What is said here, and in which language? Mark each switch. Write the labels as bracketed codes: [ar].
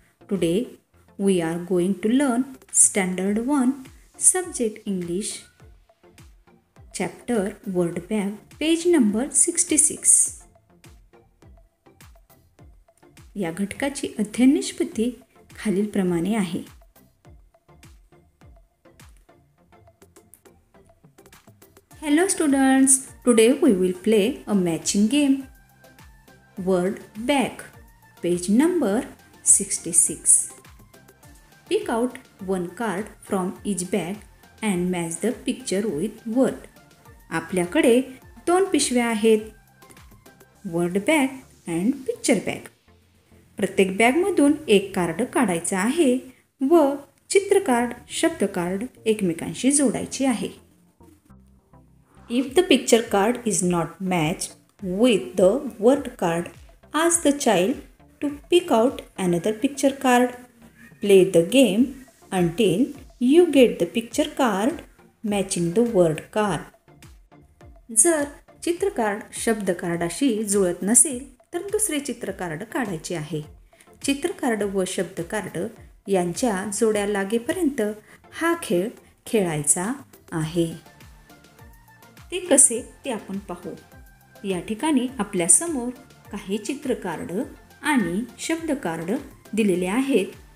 [en] Today we are going to learn standard 1 subject English chapter word bag page number 66. [mr] या घटकाची अध्ययन निष्पत्ती खालीलप्रमाणे आहे. [en] Hello students, today we will play a matching game. Word bag, page number 66. Pick out one card from each bag and match the picture with word. [mr] आपल्याकडे 2 पिशव्या आहेत, [en] word bag and picture bag. [mr] प्रत्येक बॅगमधून एक card काढायचं आहे व चित्र card, शब्द कार्ड एकमेकांशी जोडायचे आहे. [en] If the picture card is not matched with the word card, ask the child to pick out another picture card. Play the game until you get the picture card matching the word card. [mr] जर चित्र card शब्द कार्डाशी जुळत नसेल तर दुसरे चित्र card काढायचे आहे. चित्र कार्ड व शब्द कार्ड यांच्या जोड्या लागेपर्यंत हा खेळ खेळायचा आहे. ते कसे ते आपण पाहू. या ठिकाणी आपल्या समोर काही चित्र कार्ड आणि शब्द कार्ड दिलेले आहेत.